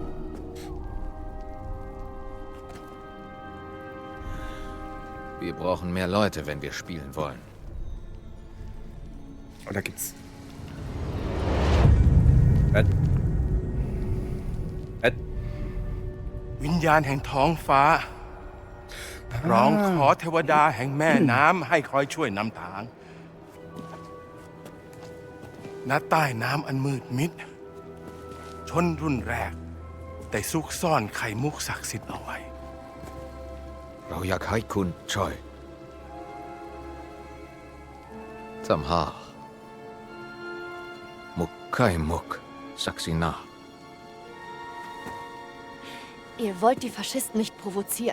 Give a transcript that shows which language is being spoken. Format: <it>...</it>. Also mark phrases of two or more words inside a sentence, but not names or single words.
<de>Wir brauchen mehr Leute, wenn wir spielen wollen. Oh, da gibt's... Was?</de> <th>วิญญาณแห่งท้องฟ้า ร้องขอเทวดาแห่งแม่น้ำให้คอยช่วยนำทาง ณ ใต้น้ำอันมืดมิด ชนรุ่นแรกได้ซุกซ่อนไข่มุกศักดิ์สิทธิ์เอาไว้ เราอยากให้คุณช่วยทำหามุกไข่มุกศักดิ์สิทธิ์</th> <de>Ihr wollt die Faschisten nicht provozieren.</de>